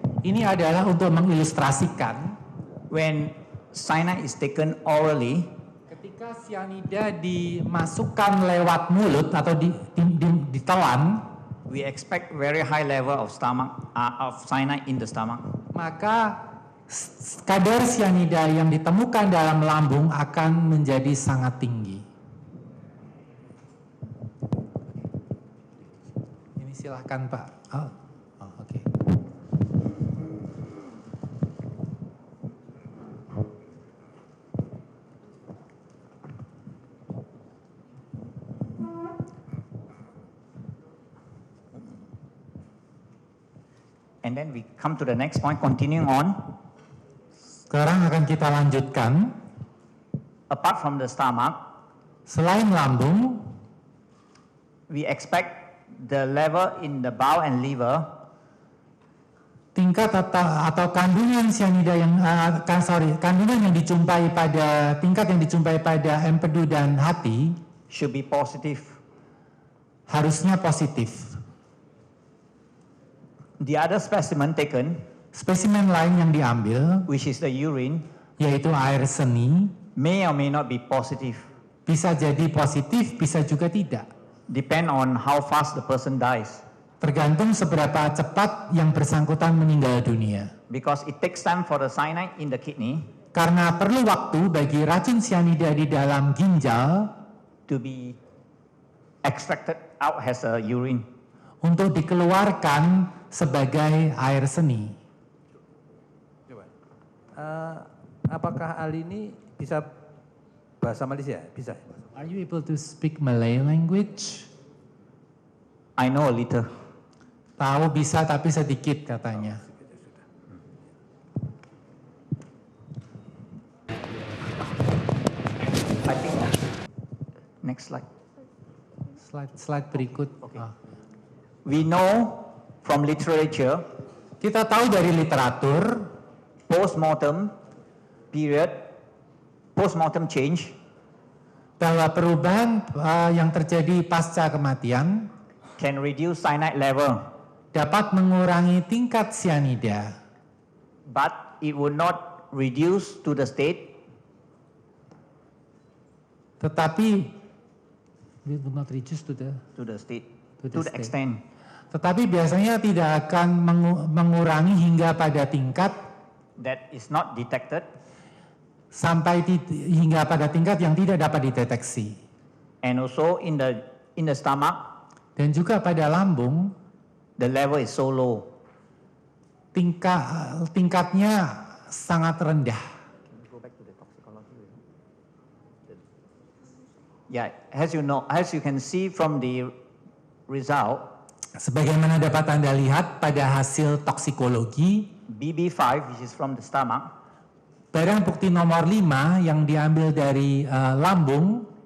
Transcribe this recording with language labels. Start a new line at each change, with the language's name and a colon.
Indonesian: Ini adalah untuk mengilustrasikan
English: when cyanide is taken orally.
Indonesian: ketika sianida dimasukkan lewat mulut atau ditelan,
English: We expect very high level of cyanide in the stomach.
Indonesian: maka kadar sianida yang ditemukan dalam lambung akan menjadi sangat tinggi. Ini silahkan Pak. Oke.
English: And then we come to the next point, continuing on.
Indonesian: Sekarang akan kita lanjutkan.
English: Apart from the stomach,
Indonesian: Selain lambung,
English: we expect the level in the bowel and liver
Indonesian: tingkat atau kandungan sianida kandungan yang dijumpai pada tingkat yang dijumpai pada empedu dan hati
English: should be positive.
Indonesian: harusnya positif.
English: The other specimen taken,
Indonesian: Spesimen lain yang diambil
English: which is the urine,
Indonesian: yaitu air seni,
English: may or may not be positive,
Indonesian: Bisa jadi positif, bisa juga tidak.
English: depend on how fast the person dies.
Indonesian: Tergantung seberapa cepat yang bersangkutan meninggal dunia.
English: Because it takes time for the cyanide in the kidney
Indonesian: Karena perlu waktu bagi racun cyanida di dalam ginjal
English: to be extracted out as a urine.
Indonesian: untuk dikeluarkan sebagai air seni. Apakah ahli ini bisa bahasa Malaysia? Bisa.
English: Are you able to speak Malay language? I know a little.
Indonesian: Tahu bisa tapi sedikit katanya.
English: I think. Next slide.
Indonesian: Slide berikut.
English: Okay. Ah. We know from literature,
Indonesian: Kita tahu dari literatur
English: post-mortem period, post-mortem change
Indonesian: bahwa perubahan yang terjadi pasca kematian
English: can reduce cyanide level,
Indonesian: dapat mengurangi tingkat cyanida,
English: but it would not reduce to the state tetapi we will not reduce to the to the state To the the state. extent
Indonesian: tetapi biasanya tidak akan mengurangi hingga pada tingkat
English: that is not detected,
Indonesian: hingga pada tingkat yang tidak dapat dideteksi.
English: and also in the stomach
Indonesian: Dan juga pada lambung
English: the level is so low.
Indonesian: tingkatnya sangat rendah.
English: Yeah, as you can see from the result,
Indonesian: Sebagaimana dapat Anda lihat pada hasil toksikologi,
English: BB5, which is from the stomach,
Indonesian: barang bukti nomor 5 yang diambil dari lambung